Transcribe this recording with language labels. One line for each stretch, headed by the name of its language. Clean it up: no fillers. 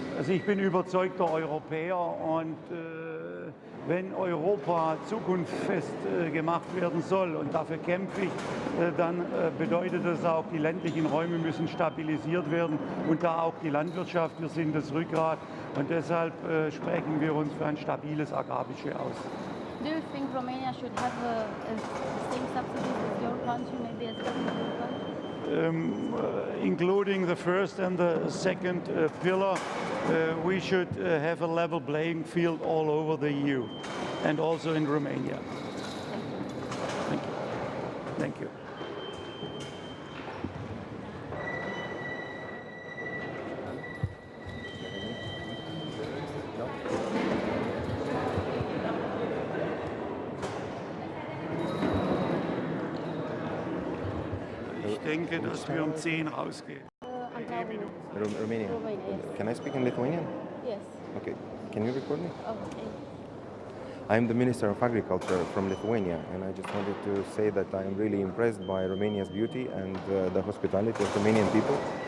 German: Also ich bin überzeugter Europäer und wenn Europa zukunftsfest gemacht werden soll, und dafür kämpfe ich, dann bedeutet das auch, die ländlichen Räume müssen stabilisiert werden und da auch die Landwirtschaft. Wir sind das Rückgrat und deshalb sprechen wir uns für ein stabiles Agrarbudget aus.
English: Do you think Romania should have the same subsidies as your country, maybe as your country? Including the first and the second pillar, we should have a level playing field all over the EU and also in Romania. Thank you. Thank you.
German: Ich denke, dass wir 10 rausgehen.
English: Romanian. Yes. Can I speak in Lithuanian? Yes. Okay. Can you record me? Okay. I'm the Minister of Agriculture from Lithuania, and I just wanted to say that I am really impressed by Romania's beauty and the hospitality of Romanian people.